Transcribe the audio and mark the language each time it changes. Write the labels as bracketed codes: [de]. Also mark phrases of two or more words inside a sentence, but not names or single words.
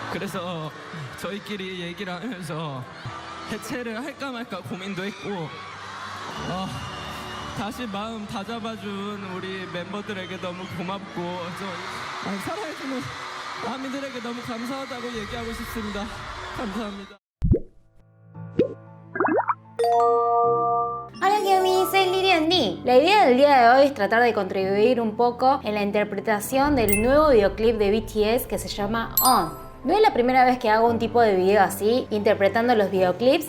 [ko] 그래서 저희끼리 얘기를 하면서 해체를 할까 말까 고민도 했고 다시 마음 다잡아준 우리 멤버들에게 너무 고맙고 사랑해주는 아미들에게 너무 감사하다고 얘기하고 싶습니다. 감사합니다. [es] Hola Yomi, soy Lilian Ni. La idea del día de hoy es tratar de contribuir un poco en la interpretación del nuevo videoclip de BTS que se llama On. No es la primera vez que hago un tipo de video así, interpretando los videoclips.